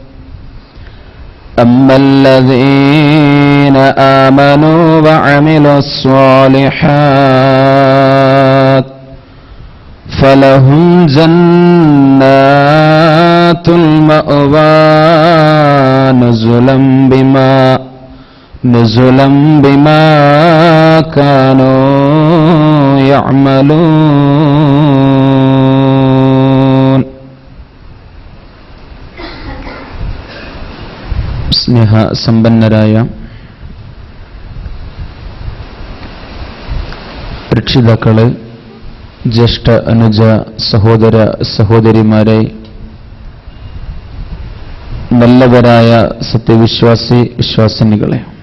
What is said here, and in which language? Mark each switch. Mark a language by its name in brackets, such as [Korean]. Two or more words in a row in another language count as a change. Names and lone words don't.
[Arabic] أما الذين آمنوا وعملوا الصالحات فلهم جنات المأوى نزلا بما كانوا يعملون. [Malayalam] സ്നേഹ സമ്പന്നരായ രക്ഷിതാക്കളെ, ജ്യേഷ്ഠ അനുജ സഹോദര സഹോദരിമാരെ, നല്ലവരായ സത്യവിശ്വാസി വിശ്വാസിനികളെ,